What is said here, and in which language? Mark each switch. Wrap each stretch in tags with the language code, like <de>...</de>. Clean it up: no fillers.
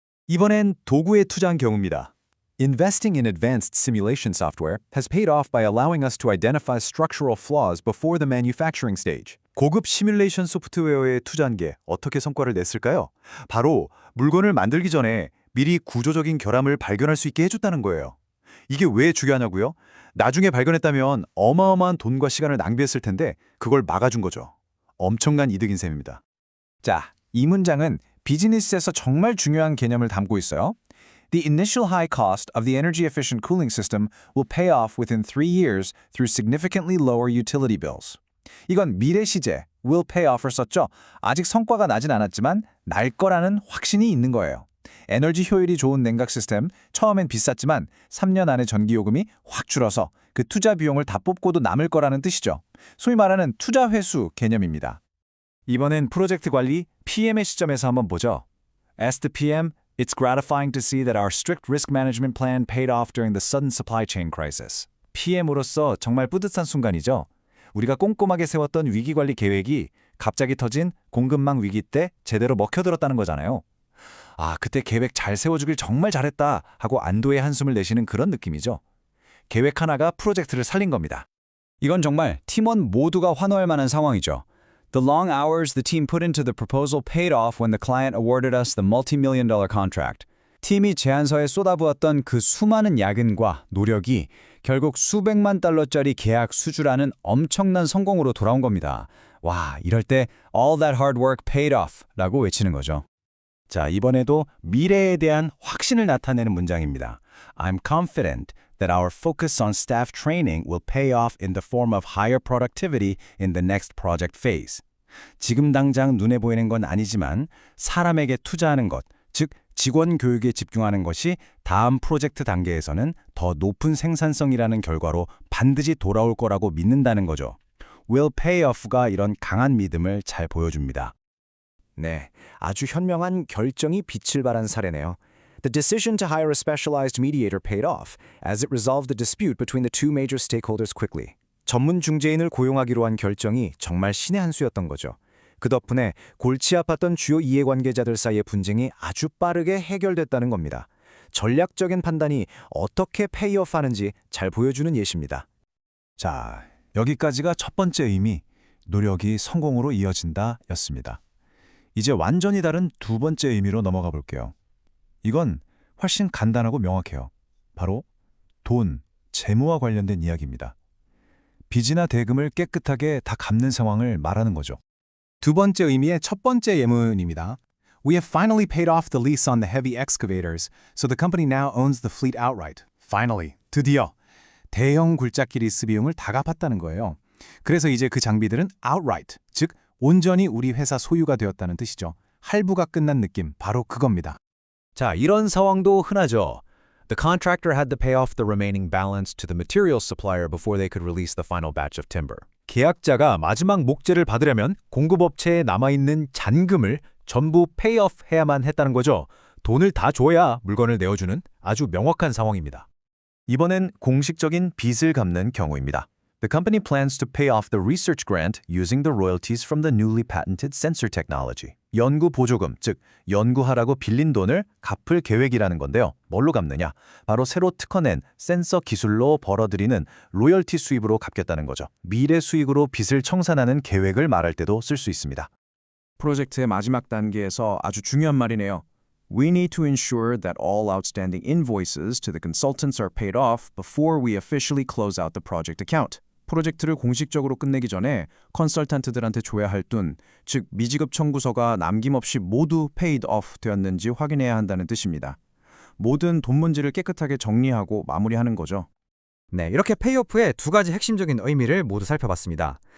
<ko>이번엔 도구에 투자한 경우입니다.</ko> <en>Investing in advanced simulation software has paid off by allowing us to identify structural flaws before the manufacturing stage.</en> <ko>고급 시뮬레이션 소프트웨어에 투자한 게 어떻게 성과를 냈을까요? 바로 물건을 만들기 전에 미리 구조적인 결함을 발견할 수 있게 해줬다는 거예요. 이게 왜 중요하냐고요? 나중에 발견했다면 어마어마한 돈과 시간을 낭비했을 텐데 그걸 막아준 거죠. 엄청난 이득인 셈입니다. 자, 이 문장은 비즈니스에서 정말 중요한 개념을 담고 있어요.</ko> <en>The initial high cost of the energy-efficient cooling system will pay off within 3 years through significantly lower utility bills.</en> <ko>이건 미래 시제,</ko> <en>will pay off</en> <ko>을 썼죠. 아직 성과가 나진 않았지만 날 거라는 확신이 있는 거예요. 에너지 효율이 좋은 냉각 시스템, 처음엔 비쌌지만 3년 안에 전기요금이 확 줄어서 그 투자 비용을 다 뽑고도 남을 거라는 뜻이죠. 소위 말하는 투자 회수 개념입니다. 이번엔 프로젝트 관리, PM의 시점에서 한번 보죠.</ko> <en>As the PM, it's gratifying to see that our strict risk management plan paid off during the sudden supply chain crisis.</en> <ko>PM으로서 정말 뿌듯한 순간이죠. 우리가 꼼꼼하게 세웠던 위기관리 계획이 갑자기 터진 공급망 위기 때 제대로 먹혀들었다는 거잖아요. 아, 그때 계획 잘 세워주길 정말 잘했다 하고 안도의 한숨을 내쉬는 그런 느낌이죠. 계획 하나가 프로젝트를 살린 겁니다. 이건 정말 팀원 모두가 환호할 만한 상황이죠.</ko> <en>The long hours the team put into the proposal paid off when the client awarded us the multi-million-dollar contract.</en> <ko>팀이 제안서에 쏟아부었던 그 수많은 야근과 노력이 결국 수백만 달러짜리 계약 수주라는 엄청난 성공으로 돌아온 겁니다. 와, 이럴 때</ko> <en>all that hard work paid off</en> <ko>라고 외치는 거죠. 자, 이번에도 미래에 대한 확신을 나타내는 문장입니다.</ko> <en>I'm confident that our focus on staff training will pay off in the form of higher productivity in the next project phase.</en> <ko>지금 당장 눈에 보이는 건 아니지만 사람에게 투자하는 것, 즉 직원 교육에 집중하는 것이 다음 프로젝트 단계에서는 더 높은 생산성이라는 결과로 반드시 돌아올 거라고 믿는다는 거죠.</ko> <en>will pay off</en> <ko>가 이런 강한 믿음을 잘 보여줍니다. 네, 아주 현명한 결정이 빛을 발한 사례네요.</ko> <en>The decision to hire a specialized mediator paid off as it resolved the dispute between the two major stakeholders quickly.</en> <ko>전문 중재인을 고용하기로 한 결정이 정말 신의 한 수였던 거죠. 그 덕분에 골치 아팠던 주요 이해관계자들 사이의 분쟁이 아주 빠르게 해결됐다는 겁니다. 전략적인 판단이 어떻게 페이오프 하는지 잘 보여주는 예시입니다. 자, 여기까지가 첫 번째 의미, 노력이 성공으로 이어진다 였습니다. 이제 완전히 다른 두 번째 의미로 넘어가 볼게요. 이건 훨씬 간단하고 명확해요. 바로 돈, 재무와 관련된 이야기입니다. 빚이나 대금을 깨끗하게 다 갚는 상황을 말하는 거죠. 두 번째 의미의 첫 번째 예문입니다.</ko> <en>We have finally paid off the lease on the heavy excavators, so the company now owns the fleet outright.</en> <ko>Finally, 드디어 대형 굴착기 리스 비용을 다 갚았다는 거예요. 그래서 이제 그 장비들은 outright, 즉 온전히 우리 회사 소유가 되었다는 뜻이죠. 할부가 끝난 느낌, 바로 그겁니다. 자, 이런 상황도 흔하죠.</ko> <en>The contractor had to pay off the remaining balance to the materials supplier before they could release the final batch of timber.</en> <ko>계약자가 마지막 목재를 받으려면 공급업체에 남아있는 잔금을 전부 페이오프 해야만 했다는 거죠. 돈을 다 줘야 물건을 내어주는 아주 명확한 상황입니다. 이번엔 공식적인 빚을 갚는 경우입니다.</ko> <en>The company plans to pay off the research grant using the royalties from the newly patented sensor technology.</en> <ko>연구 보조금, 즉 연구하라고 빌린 돈을 갚을 계획이라는 건데요. 뭘로 갚느냐? 바로 새로 특허낸 센서 기술로 벌어들이는 로열티 수입으로 갚겠다는 거죠. 미래 수익으로 빚을 청산하는 계획을 말할 때도 쓸 수 있습니다. 프로젝트의 마지막 단계에서 아주 중요한 말이네요.</ko> <en>We need to ensure that all outstanding invoices to the consultants are paid off before we officially close out the project account.</en> <ko>프로젝트를 공식적으로 끝내기 전에 컨설턴트들한테 줘야 할 돈, 즉 미지급 청구서가 남김없이 모두</ko> <en>paid off</en> <ko>되었는지 확인해야 한다는 뜻입니다. 모든 돈 문제를 깨끗하게 정리하고 마무리하는 거죠. 네, 이렇게 페이오프의 두 가지 핵심적인 의미를 모두 살펴봤습니다.</ko>